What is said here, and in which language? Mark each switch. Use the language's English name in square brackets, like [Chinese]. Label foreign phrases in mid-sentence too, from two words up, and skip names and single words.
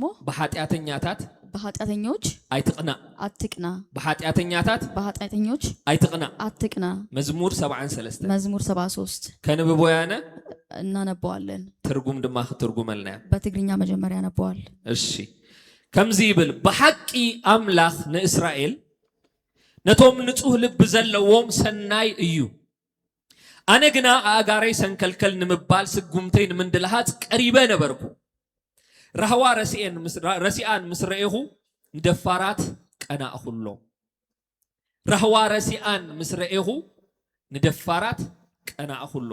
[Amharic] በኃጢአተኞች አትቅና በኃጢአተኞች አትቅና መዝሙር 73 ከንብቦያነ እናነባዋለን። ትርጉም ድማ ትርጉመልና በትግርኛ መጀመሪያ ያነባዋል። [Tigrinya] እሺ ከምዚ ይብል በሐቂ አምላኽ ንእስራኤል ነቶም ንጹህ ልብ ዘለዎም ሰናይ እዩ። አነ ግና አጋራይ ሰንከልከል ንምባል ስጉምተይ ንምንድልሃት ቀሪበ ነበርኩ። ረህዋ ረሲአን ምስረኤሁ ንደፋራት ቀናእኹሎ ረህዋ ረሲአን ምስረኤሁ ንደፋራት ቀናእኹሎ